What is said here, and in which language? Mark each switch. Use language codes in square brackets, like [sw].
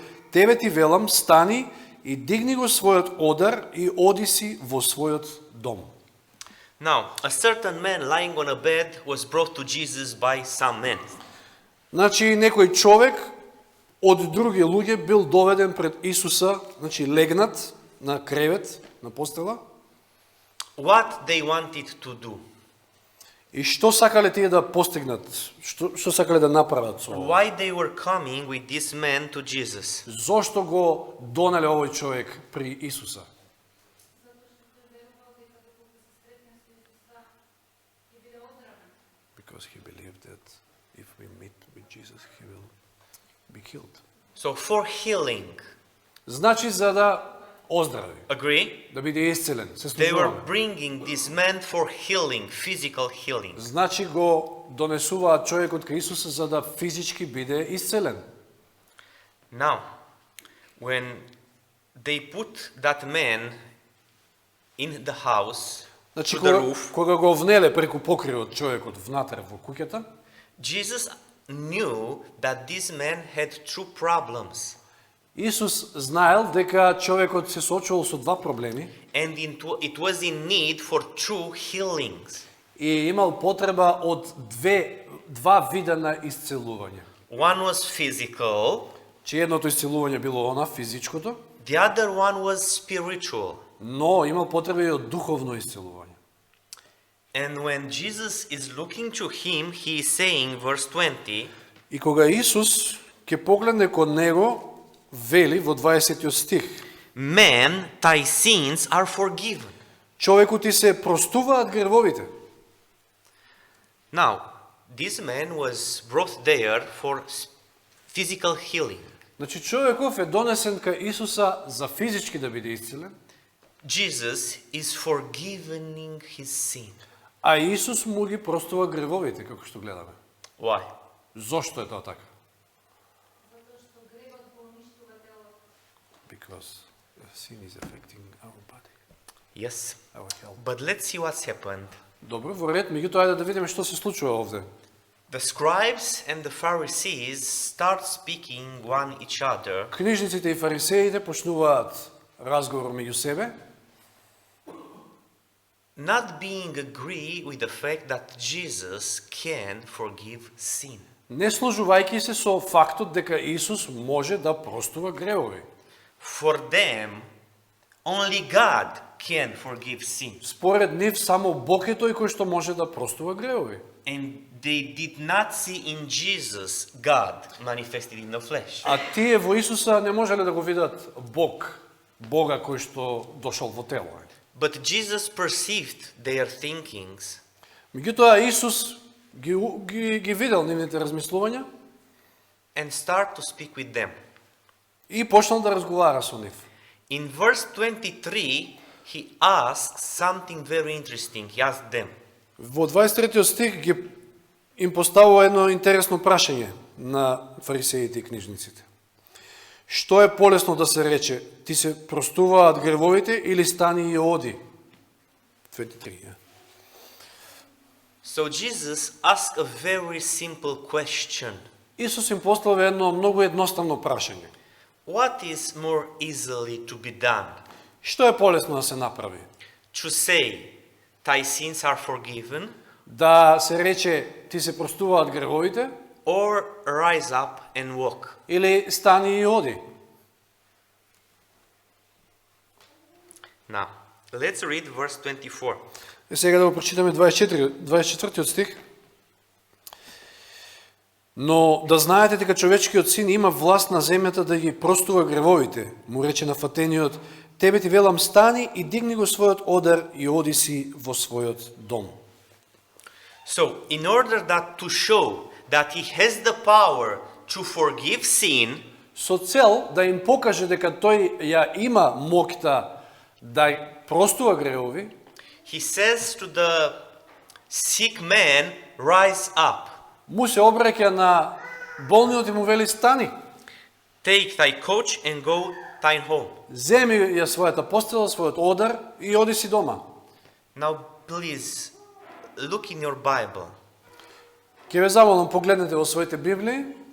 [mk] Тебе ти велам, стани и дигни го својот одар и оди си во својот дом. [en] Now, a certain man lying on a bed was brought to Jesus by some men. [mk] Значи, некој човек од други луѓе бил доведен пред Исуса, значи легнат на кревет, на постела. [en] What they wanted to do? [mk] И што сакале тие да постигнат? Што сакале да направат со ова? [en] Why they were coming with this man to Jesus? [mk] Зошто го донеле овој човек при Исуса? [en] Because he believed that if we meet with Jesus, he will be killed. So for healing, [mk] Значи за да оздрави, [en] agree? [mk] да биде исцелен, се [en] They were [mk] служуваме. [en] bringing this man for healing, physical healing. [mk] Значи го донесуваат човекот кај Исуса за да физички биде исцелен. [en] Now, when they put that man in the house, [mk] Значи [en] to the roof, [mk] кога го внеле преку покривот човекот внатре во куќата, [en] Jesus knew that this man had two problems. [mk] Исус знаел дека човекот се соочувал со два проблеми [en] And it was in need for two healings. [mk] и имал потреба од два вида на исцелување. [en] One was physical, [mk] Че едното исцелување било она физичкото, [en] the other one was spiritual. [mk] но имал потреба и од духовно исцелување. [en] And when Jesus is looking to him, he is saying, verse 20, [mk] И кога Исус ќе погледне кон него, вели во 20 стих: [en] Man, thy sins are forgiven. [mk] човеку ти се простуваат гревовите. [en] Now, this man was brought there for physical healing. [mk] Значи човеков е донесен кај Исуса за физички да биде исцелен, [en] Jesus is forgiving his sin. [mk] а Исус му ги простува гревовите, како што гледаме. [en] Why? [mk] Зошто е тоа така? [en] Because sin is affecting our body, Yes. our health. But let's see what's happened. [mk] Добро, во ред, меѓутоа ајде да видиме што се случува овде. [en] The scribes and the Pharisees start speaking one each other. [mk] Книжниците и фарисеите почнуваат разговор меѓу себе, [en] Not being agree with the fact that Jesus can forgive sin. [mk] не служувајќи се со фактот дека Исус може да простува гревови. [en] For them, only God can forgive sin. [mk] Според нив само Бог е тој кој што може да простува гревови. [en] And they did not see in Jesus God manifested in the flesh. [mk] А тие во Исуса не можеле да го видат Бога кој што дошол во тело. [en] But Jesus perceived their thinkings [mk] Меѓутоа Исус ги видел нивните размислувања [en] and start to speak with them. [mk] и почнал да разговара со нив. [en] In verse 23, he asks something very interesting. He asked them, [mk] Во 23 стих им поставува едно интересно прашање на фарисеите и книжниците. Што е полесно да се рече, ти се простуваат гревовите или стани и оди? [en] 23. so Jesus asked a very simple question. [mk] Исус им постави едно многу едноставно прашање. [en] What is more easily to be done? [mk] Што е полесно да се направи? [en] To say, thy sins are forgiven, [mk] Да се рече, ти се простуваат гревовите, [en] or rise up and walk? [mk] или стани и оди? [en] Now, let's read verse 24. [mk] И сега да го прочитаме 24 стих. Но да знаете дека човечкиот син има власт на земјата да ги простува гревовите. Му рече на фатениот, тебе ти велам стани и дигни го својот одар и оди си во својот дом. [en] So, in order that to show that he has the power to forgive sin, [mk] Со цел да им покаже дека тој ја има моќта да простува гревови, [en] he says to the sick man, rise up, [mk] му се обраќа на болниот и му вели стани, [en] take thy couch and go thine home. [mk] земи ја својата постела, својот одар и оди си дома. [en] Now, please, look in your Bible [mk] Ќе ве замолам погледнете во своите Библии